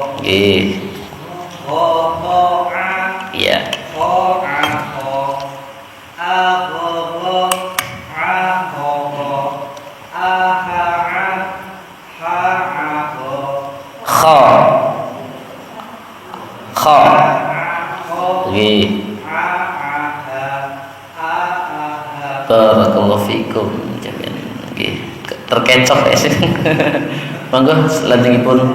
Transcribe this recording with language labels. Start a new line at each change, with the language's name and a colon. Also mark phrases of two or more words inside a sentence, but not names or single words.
Javanese: Iya. Kha.
Arabic: بارك الله فيكم جميعا.
Javanese: Nggih, terkecoh ya sih. Monggo selanjutipun.